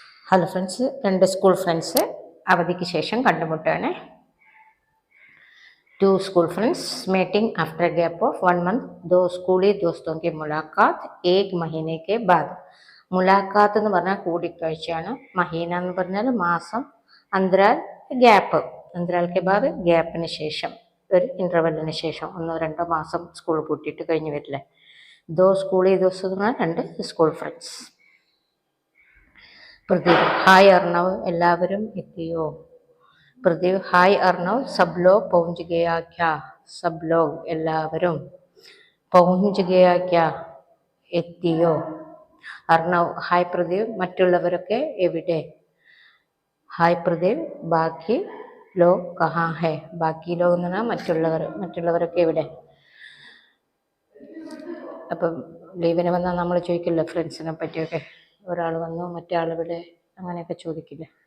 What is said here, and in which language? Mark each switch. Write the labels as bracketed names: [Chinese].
[Malayalam] Hello friends, രണ്ട് school friends അവധിക്ക് ശേഷം കണ്ടുമുട്ടാണ്. [English] Two school friends meeting after gap of 1 month. [Hindi] दो स्कूली दोस्तों की मुलाकात 1 महीने के बाद. [Malayalam] മുലാഖാത്ത് എന്ന് പറഞ്ഞാൽ കൂടിക്കാഴ്ചയാണ്. മഹീന എന്ന് പറഞ്ഞാൽ മാസം. അന്തരാൽ ഗ്യാപ്പ്. അന്തരാൽ കെ ബാദ് ഗ്യാപ്പിന് ശേഷം, ഒരു ഇന്റർവെല്ലിന് ശേഷം 1-2 മാസം സ്കൂൾ പൂട്ടിയിട്ട് കഴിഞ്ഞ് വരില്ലേ. ദോ സ്കൂളി ദിവസം എന്ന് പറഞ്ഞാൽ രണ്ട് school friends. Pradeep hi Arnav, എല്ലാവരും എത്തിയോ? [Hindi] Pradeep hi Arnav, sub log പहुंच गया क्या? സബ് ലോഗ് [Malayalam] എല്ലാവരും. [Hindi] पहुंच गया क्या [Malayalam] എത്തിയോ? അർണവ് ഹായ് പ്രദീപ്, മറ്റുള്ളവരൊക്കെ എവിടെ? ഹായ് പ്രദീപ്, [Hindi] ബാക്കി ലോഗ് കഹാ ഹെ? [Malayalam] ബാക്കി ലോഗ് എന്ന് പറഞ്ഞാൽ മറ്റുള്ളവർ. മറ്റുള്ളവരൊക്കെ എവിടെ? അപ്പം ലീവിന് വന്നാൽ നമ്മൾ ചോദിക്കില്ല ഫ്രണ്ട്സിനെ പറ്റിയൊക്കെ. ഒരാൾ വന്നു മറ്റേ ആളിവിടെ, അങ്ങനെയൊക്കെ ചോദിക്കില്ല.